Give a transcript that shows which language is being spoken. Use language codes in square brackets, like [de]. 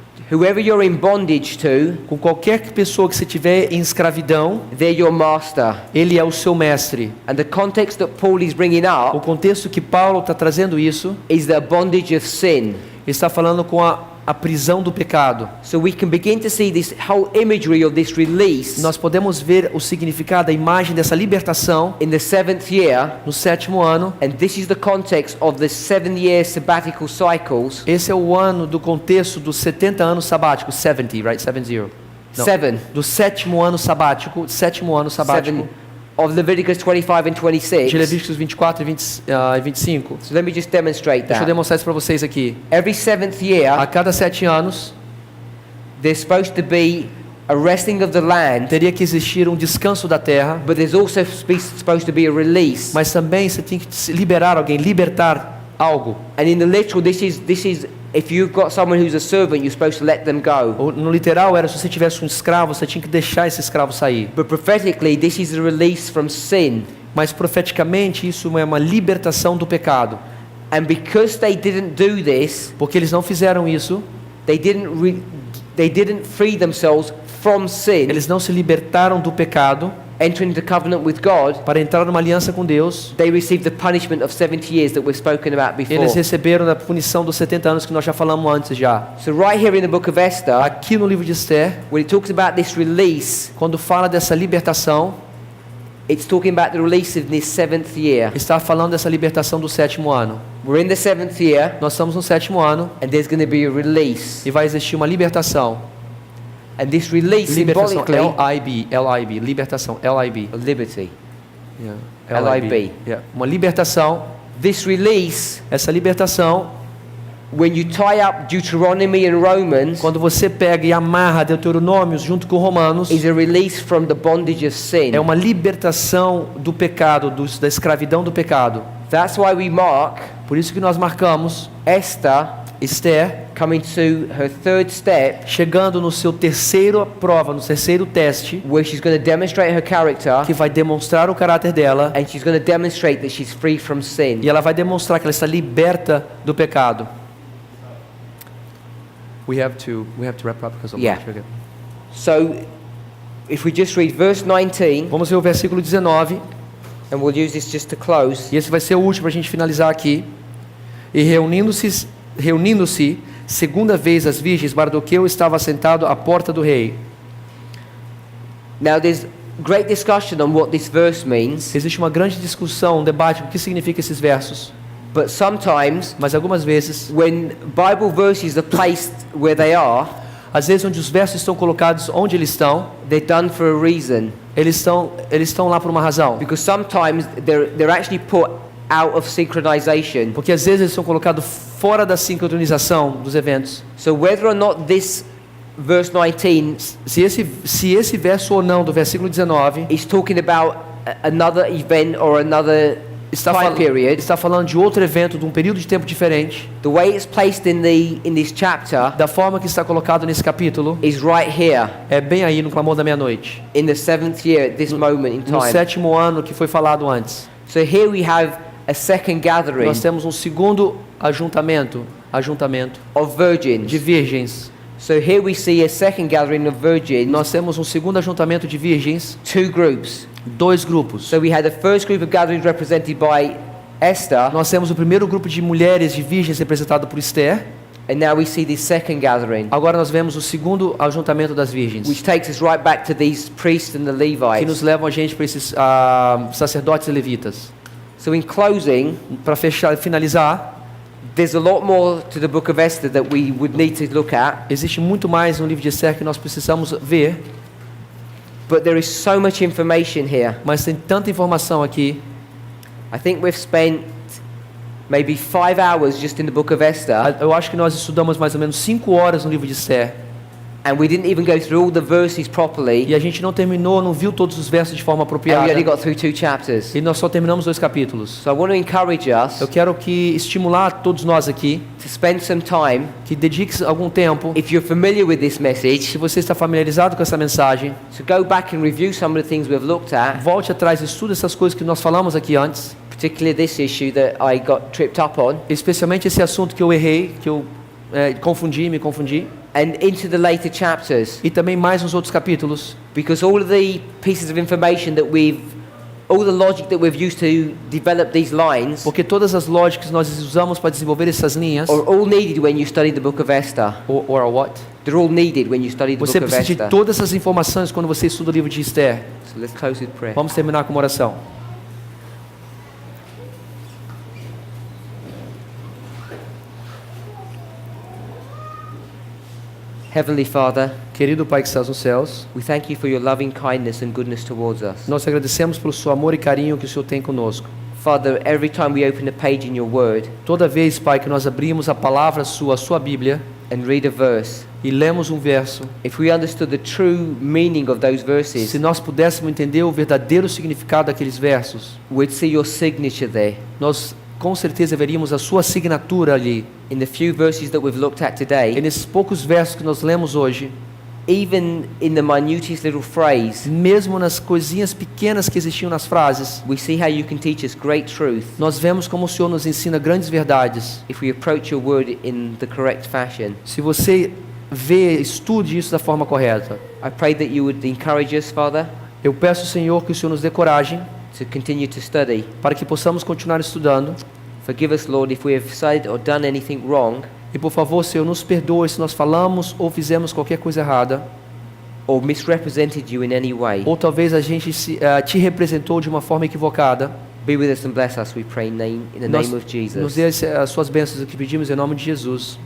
[en] whoever you're in bondage to, [pt] com qualquer pessoa que você tiver em escravidão, [en] they're your master. [pt] ele é o seu mestre. [en] And the context that Paul is bringing [pt] O [en] up [pt] contexto que Paulo está trazendo isso, [en] is the bondage of sin. [pt] está falando com a prisão do pecado. [en] So we can begin to see this whole imagery of this release [pt] Nós podemos ver o significado, a imagem dessa libertação [en] in the 7th year, [pt] no 7º ano. [en] and this is the context of the 7-year sabbatical cycles. [pt] Esse é o ano do contexto dos 70 anos sabáticos, 70, [en] right? [pt] 70. Não. [en] 7 [pt] Do 7º ano sabático, 7º ano sabático [en] of Leviticus 25 and 26. [pt] de Levíticos 24 e 25. [en] So let me just demonstrate [pt] Deixa eu [en] that. [pt] demonstrar isso para vocês aqui. [en] Every 7th [pt] A [en] year, [pt] cada 7 anos, [en] there's supposed to be a resting of the land, [pt] teria que existir um descanso da terra, [en] but there's also supposed to be a release. [pt] mas também você tem que se liberar alguém, libertar algo. [en] And in the literal, this is if you've got someone who's a servant, you're supposed to let them go. [pt] No literal era, se você tivesse um escravo, você tinha que deixar esse escravo sair. [en] But prophetically, this is a release from sin. [pt] Mas profeticamente isso é uma libertação do pecado. [en] And because they didn't do this, [pt] Porque eles não fizeram isso, [en] they didn't free themselves from sin, [pt] eles não se libertaram do pecado [en] entering the covenant with God. [pt] para entrar numa aliança com Deus. [en] They received the punishment of 70 years that we've spoken about before. [pt] Eles receberam a punição dos 70 anos que nós já falamos antes já. [en] So right here in the book of Esther, [pt] Aqui no livro de Esther, [en] when it talks about this release, [pt] quando fala dessa libertação, [en] it's talking about the release in this 7th year. [pt] está falando dessa libertação do 7º ano. [en] We're in the 7th year, [pt] Nós estamos no 7º ano [en] and there's going to be a release. [pt] e vai existir uma libertação. [en] And this release [pt] Libertação, [en] symbolically, [pt] L-I-B, libertação, L-I-B. [en] liberty. Yeah, L-I-B. Yeah. [pt] Uma libertação, [en] This release, [pt] essa libertação, [en] when you tie up Deuteronomy and Romans, [pt] quando você pega e amarra Deuteronômios junto com Romanos, [en] is a release from the bondage of sin. [pt] é uma libertação do pecado, da escravidão do pecado. [en] That's why we mark [pt] Por isso que nós marcamos Esther [en] coming to her 3rd step, [pt] chegando no seu terceiro prova, no terceiro teste, [en] where she's going to demonstrate her character, [pt] que vai demonstrar o caráter dela [en] and she's going to demonstrate that she's free from sin. [pt] e ela vai demonstrar que ela está liberta do pecado. [en] We have to wrap up because of Yeah. lunch. Okay. So, if we just read verse 19, [pt] Vamos ver o versículo 19, [en] and we'll use this just to close. [pt] e esse vai ser o último para a gente finalizar aqui. E reunindo-se segunda vez as virgens, Mardoqueu estava sentado à porta do rei. [en] Now, there's great discussion on what this verse means, [pt] Existe uma grande discussão, um debate, o que significa esses versos. [en] but sometimes [pt] Mas algumas vezes, [en] when Bible verses are placed where they are, [pt] às vezes onde os versos estão colocados onde eles estão, [en] they're done for a reason. [pt] eles estão lá por uma razão. [en] Because sometimes they're actually put out of synchronization. [pt] Porque às vezes eles são colocados fora da sincronização dos eventos. [en] So whether or not this verse 19 [pt] Se esse verso ou não do versículo 19 [en] is talking about another event or another time period, [pt] está falando de outro evento, de um período de tempo diferente, [en] the way it's placed in this chapter [pt] da forma que está colocado nesse capítulo, [en] is right here [pt] é bem aí no clamor da meia-noite, [en] in the 7th year at this moment in [pt] no [en] time. [pt] 7º ano que foi falado antes. [en] So here we have a second gathering [pt] Nós temos um segundo ajuntamento [en] of virgins. [pt] de virgens. [en] So here we see a second gathering of virgins, [pt] Nós temos um segundo ajuntamento de virgens, [en] 2 groups. [pt] 2 grupos. [en] So we had the first group of gatherings represented by Esther, [pt] Nós temos o primeiro grupo de mulheres de virgens representado por Esther, [en] And now we see this second gathering, [pt] Agora nós vemos o segundo ajuntamento das virgens, [en] which takes us right back to these priests and the [pt] que nos [en] Levites. [pt] levam a gente para esses sacerdotes e levitas. [en] So in closing, [pt] Para finalizar, [en] there's a lot more to the book of Esther that we would need to look at, [pt] existe muito mais no livro de Esther que nós precisamos ver, [en] but there is so much information here. [pt] mas tem tanta informação aqui. [en] I think we've spent maybe 5 hours just in the book of Esther, [pt] Eu acho que nós estudamos mais ou menos 5 horas no livro de Esther. [en] and we didn't even go through all the verses [pt] E [en] properly, [pt] a gente não terminou, não viu todos os versos de forma [en] and we [pt] apropriada. [en] only got through 2 chapters. [pt] E nós só terminamos 2 capítulos. [en] So I want to encourage us [pt] Eu quero que estimular todos nós aqui, [en] to spend some time, [pt] que dedique algum tempo, [en] if you're familiar with this [pt] se [en] message, [pt] você está familiarizado com essa mensagem, [en] to go back and review some of the things we've looked at, [pt] volte atrás e estude essas coisas que nós falamos aqui antes, [en] particularly this issue that I got tripped up on, [pt] especialmente esse assunto que eu errei, que eu me confundi, [en] and into the later chapters, [pt] e também mais nos outros capítulos, [en] because all of the pieces of information that all the logic that we've used to develop these lines [pt] porque todas as lógicas que nós usamos para desenvolver essas linhas, [en] are all needed when you study the book of Esther. or what? They're all needed when you study the [pt] Você [en] book of [pt] precisa de [en] Esther. [pt] todas essas informações quando você estuda o livro de Esther. [en] So let's close with prayer. [pt] Vamos terminar com uma oração. [en] Heavenly Father, [pt] Querido Pai que estás nos céus, [en] we thank you for your loving kindness and goodness towards us. [pt] nós te agradecemos pelo seu amor e carinho que o Senhor tem conosco. [en] Father, every time we open a page in your word [pt] Toda vez, Pai, que nós abrimos a palavra sua, a sua Bíblia, [en] and read a verse, [pt] e lemos um verso, [en] if we understood the true meaning of those verses, [pt] se nós pudéssemos entender o verdadeiro significado daqueles versos, [en] we'd see your signature there. [pt] nós com certeza veríamos a sua assinatura ali. [en] In the few verses that we've looked at [pt] E [en] today, [pt] nesses poucos versos que nós lemos hoje, [en] even in the minutest little phrase, [pt] mesmo nas coisinhas pequenas que existiam nas frases, [en] we see how you can teach us great truth [pt] nós vemos como o Senhor nos ensina grandes verdades. [en] if we approach your word in the correct fashion. [pt] Se você estude isso da forma correta. [en] I pray that you would encourage us, Father, [pt] Eu peço, Senhor, que o Senhor nos dê coragem [en] to continue to study. [pt] para que possamos continuar estudando. [en] Forgive us, Lord, if we have said or done anything wrong, [pt] E por favor, Senhor, nos perdoe se nós falamos ou fizemos qualquer coisa errada, [en] or misrepresented you in any way. [pt] ou talvez a gente te representou de uma forma equivocada. [en] Be with us and bless us, we pray in the [pt] Nos [en] name of [pt] nos [en] Jesus. [pt] dê as suas bênçãos que pedimos em nome de Jesus.